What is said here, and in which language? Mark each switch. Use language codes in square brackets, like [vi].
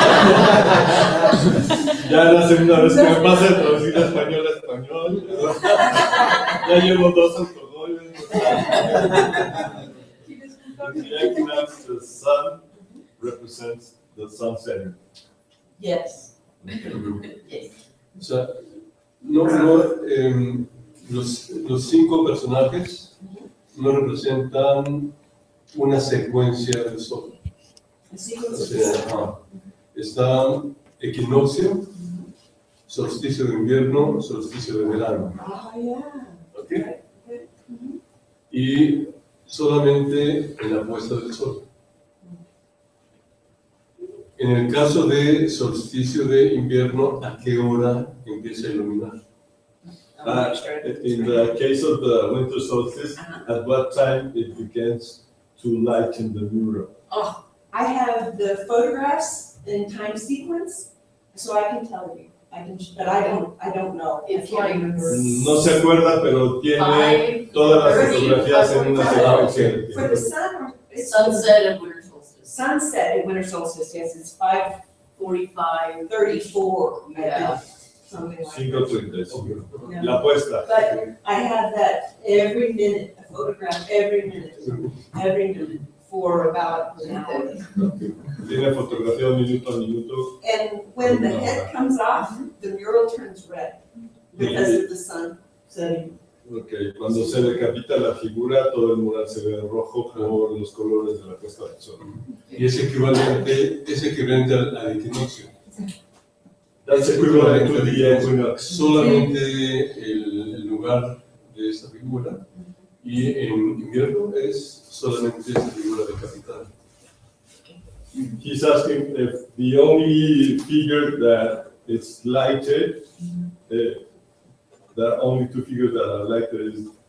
[es] Ya es la segunda vez que me pasa de traducir de español a español. Ya llevo 2 autogoles. [en] The equinox, the sun represents the sun setting. Yes. [es] O sea, los 5 personajes no representan una secuencia del sol. O sea, está equinoccio, solsticio de invierno, solsticio de verano. ¿Okay? Y solamente en la puesta del sol. En el caso de solsticio de invierno, ¿a qué hora empieza a iluminar? [en] In the case of the winter solstice, at what time it begins to lighten the mural? Oh, I have the photographs in time sequence, so I can tell you. But I don't know. I can't remember. [es] No se acuerda, pero tiene todas las fotografías en una secuencia. [en] For the sun, it's Sunset and winter solstice. sunset at winter solstice. Yes, it's 5:45, 34. Yeah. Something like that. 5:35. Yeah. [es] La puesta. [en] But I have that every minute, a photograph every minute for about an hour. [es] Tiene fotografía minuto a minuto. [en] And when the head comes off, the mural turns red because of the sun setting. Okay. [es] Cuando se decapita la figura, todo el mural se ve rojo por los colores de la puesta del sol. Y es equivalente al equinoccio. [en] That's equivalent to the equinox. [es] Solamente el lugar de esta figura, y en invierno es solamente esta figura decapitada. [en] He's asking if the only figure that is lighted, the only 2 figures that are lighted is